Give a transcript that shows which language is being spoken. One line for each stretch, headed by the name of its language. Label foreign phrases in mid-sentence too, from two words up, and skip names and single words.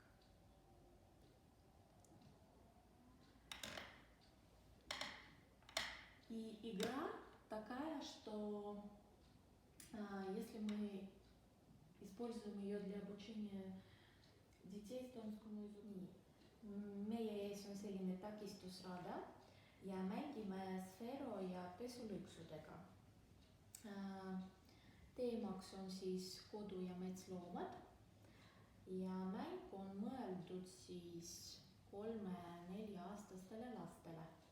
Russian: И игра такая, что если мы используем ее для обучения детей эстонскому языку.
Estonian: Meie ees on selline takistusrada ja mängime Sphero ja pesulüksudega. Teemaks on siis kodu- ja metsloomad ja mäng on mõeldud siis 3–4-aastastele lastele.